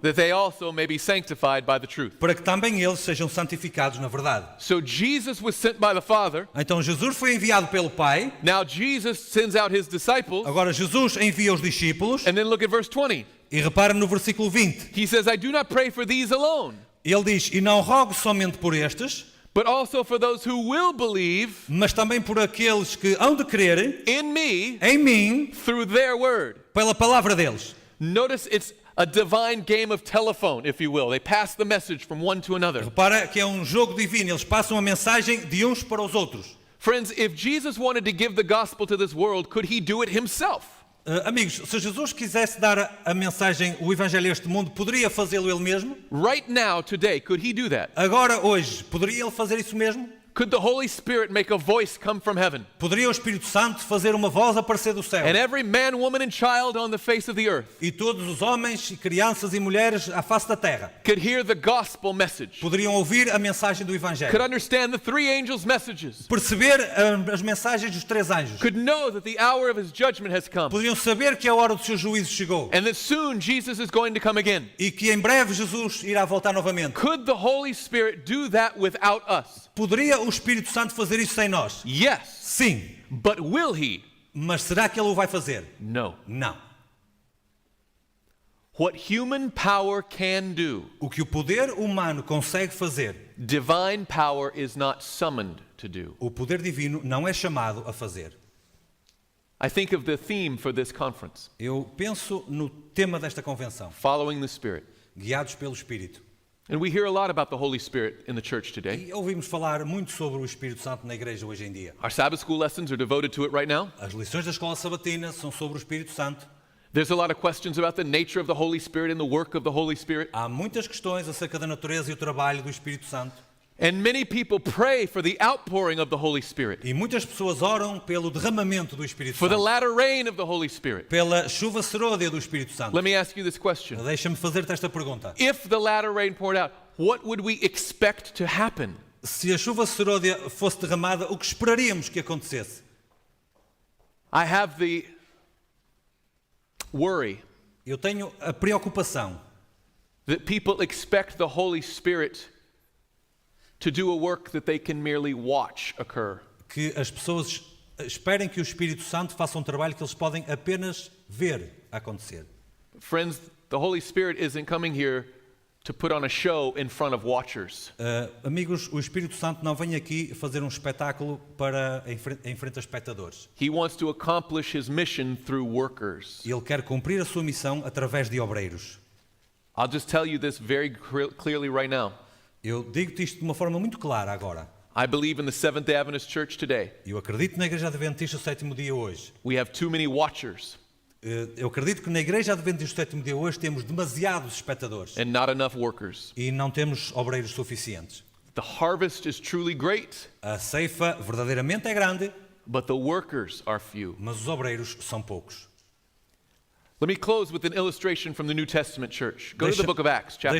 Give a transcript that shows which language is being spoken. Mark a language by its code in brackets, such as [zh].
[en] that they also may be sanctified by the truth. [pt] para que também eles sejam santificados na verdade. [en] So Jesus was sent by the Father. [pt] Então Jesus foi enviado pelo Pai, [en] Now Jesus sends out his disciples. [pt] agora Jesus envia os discípulos, [en] And then look at verse 20. [pt] e repara no versículo 20. [en] He says, I do not pray for these alone, [pt] Ele diz, e não rogo somente por estes, [en] but also for those who will believe [pt] mas também por aqueles que hão de crer [en] in me [pt] em mim [en] through their word. [pt] pela palavra deles. [en] Notice it's a divine game of telephone, if you will. They pass the message from one to another. [pt] Repara que é um jogo divino, eles passam a mensagem de uns para os outros. [en] Friends, if Jesus wanted to give the gospel to this world, could he do it himself? [pt] Amigos, se Jesus quisesse dar a mensagem, o Evangelho a este mundo, poderia fazê-lo ele mesmo? [en] Right now, today, could he do that? [pt] Agora, hoje, poderia ele fazer isso mesmo? [en] Could the Holy Spirit make a voice come from heaven? [pt] Poderia o Espírito Santo fazer uma voz aparecer do céu? [en] And every man, woman, and child on the face of the earth [pt] E todos os homens, e crianças e mulheres à face da terra [en] could hear the gospel message, [pt] poderiam ouvir a mensagem do Evangelho, [en] could understand the three angels' messages, [pt] perceber as mensagens dos três anjos, [en] could know that the hour of his judgment has come, [pt] poderiam saber que a hora do seu juízo chegou [en] and that soon Jesus is going to come again. [pt] e que em breve Jesus irá voltar novamente. [en] Could the Holy Spirit do that without us? [pt] Poderia o Espírito Santo fazer isso sem nós? [en] Yes. [pt] Sim, [en] But will he? [pt] mas será que ele o vai fazer? [en] No. [pt] Não. [en] What human power can do, [pt] O que o poder humano consegue fazer, [en] divine power is not summoned to do. [pt] o poder divino não é chamado a fazer. [en] I think of the theme for this conference, [pt] Eu penso no tema desta convenção, [en] following the Spirit. [pt] guiados pelo Espírito. [en] And we hear a lot about the Holy Spirit in the church today. [pt] E ouvimos falar muito sobre o Espírito Santo na igreja hoje em dia. [en] Our Sabbath school lessons are devoted to it right now. [pt] As lições da escola sabatina são sobre o Espírito Santo. [en] There's a lot of questions about the nature of the Holy Spirit and the work of the Holy Spirit. [pt] Há muitas questões acerca da natureza e o trabalho do Espírito Santo. [en] And many people pray for the outpouring of the Holy Spirit, [pt] E muitas pessoas oram pelo derramamento do Espírito [en] for the [pt] Santo, [en] latter rain of the Holy Spirit. [pt] pela chuva serôdia do Espírito Santo. [en] Let me ask you this question. [pt] Deixa-me fazer-te esta pergunta. [en] If the latter rain poured out, what would we expect to happen? [pt] Se a chuva serôdia fosse derramada, o que esperaríamos que acontecesse? [en] I have the worry [pt] Eu tenho a preocupação [en] that people expect the Holy Spirit to do a work that they can merely watch occur. [pt] que as pessoas esperem que o Espírito Santo faça um trabalho que eles podem apenas ver acontecer. [en] Friends, the Holy Spirit isn't coming here to put on a show in front of watchers. [pt] Amigos, o Espírito Santo não vem aqui fazer um espetáculo em frente a espectadores. [en] He wants to accomplish his mission through workers. [pt] Ele quer cumprir a sua missão através de obreiros. [en] I'll just tell you this very clearly right now. [pt] Eu digo-te isto de uma forma muito clara agora. [en] I believe in the Seventh-day Adventist Church today. [pt] Eu acredito na Igreja Adventista do Sétimo Dia hoje. [en] We have too many watchers [pt] Eu acredito que na Igreja Adventista do Sétimo Dia hoje temos demasiados espectadores [en] and not enough workers. [pt] e não temos obreiros suficientes. [en] The harvest is truly great, [pt] A ceifa verdadeiramente é grande, [en] but the workers are few. [pt] mas os obreiros são poucos. [en] Let me close with an illustration from the New Testament church. Go to the book of Acts, chapter